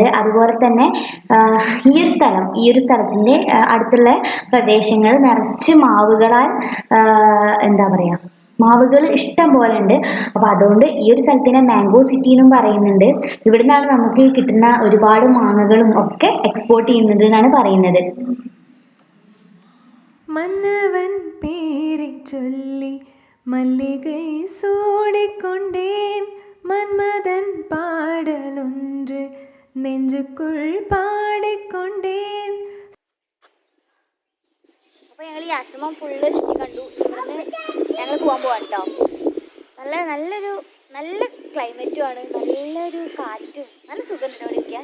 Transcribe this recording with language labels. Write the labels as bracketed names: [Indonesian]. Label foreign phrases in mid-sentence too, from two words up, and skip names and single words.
[Malayalam] അതുപോലെ തന്നെ ഈ ഒരു സ്ഥലത്തിൻ്റെ അടുത്തുള്ള പ്രദേശങ്ങൾ നിറച്ച് മാവുകളാൽ മാവുകൾ ഇഷ്ടം പോലെ ഉണ്ട്. അപ്പോൾ അതുകൊണ്ട് ഈ ഒരു സ്ഥലത്തിനെ [English] mango city [Malayalam] എന്നും പറയുന്നുണ്ട്. ഇവിടെ നിന്നാണ് നമുക്ക് കിട്ടുന്ന ഒരുപാട് മാങ്ങകളും ഒക്കെ എക്സ്പോർട്ട് ചെയ്യുന്നത് എന്നാണ് പറയുന്നത്. [Tamil] மன்னவன் பேரை சொல்லி மல்லிகை சூடிக்கொண்டேன், மன்மதன் பாடலொன்று நெஞ்சுக்குள் பாடிக்கொண்டேன். [Malayalam] അപ്പോൾ ഞങ്ങൾ ഈ ആശ്രമം ഫുള്ള് ചുറ്റി കണ്ടു. ഇവിടുന്ന് ഞങ്ങൾ പോകാൻ പോവാം കേട്ടോ. നല്ല ക്ലൈമറ്റും ആണ്, നല്ലൊരു കാറ്റും, നല്ല സുഖം ഇവിടെ ഇരിക്കാൻ.